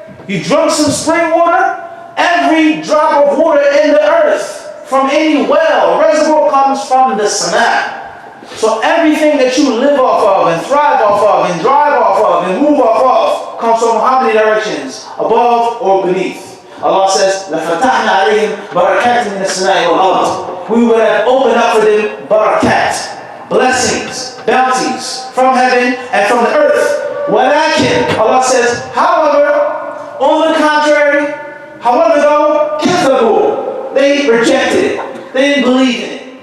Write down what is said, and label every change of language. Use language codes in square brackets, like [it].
[en] You drank some spring water. Every drop of water in the earth, from any well, reservoir, comes from the Sama. So everything that you live off of and thrive off of and drive off of and move off of comes from how many directions? Above or beneath. Allah says, [ar] لَفَتَحْنَا عَلَيْهِمْ بَرَكَاتٍ مِنَ السَّمَاءِ وَالْأَرْضِ. [en] We would have opened up for them barakat, blessings, bounties from heaven and from the earth. وَلَكِنْ, Allah says, however, on the contrary, however though, كَذَبُوا, they rejected it. They didn't believe in it.